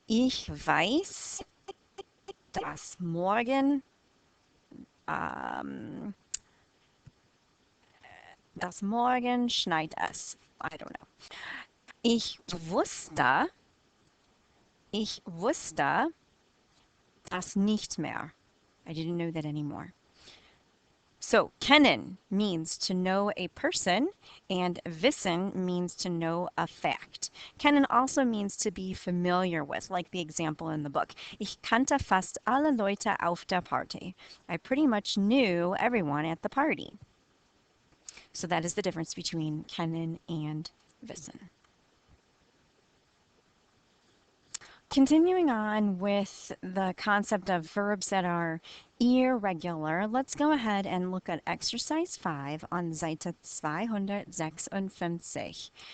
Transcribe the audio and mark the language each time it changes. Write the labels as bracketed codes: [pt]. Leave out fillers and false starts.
[de] Ich weiß, dass morgen schneit es. [en] I don't know. [de] Ich wusste das nicht mehr. [en] I didn't know that anymore. So, kennen means to know a person, and wissen means to know a fact. Kennen also means to be familiar with, like the example in the book. [de] Ich kannte fast alle Leute auf der Party. [en] I pretty much knew everyone at the party. So that is the difference between kennen and wissen. Continuing on with the concept of verbs that are irregular, let's go ahead and look at exercise 5 on Seite 256.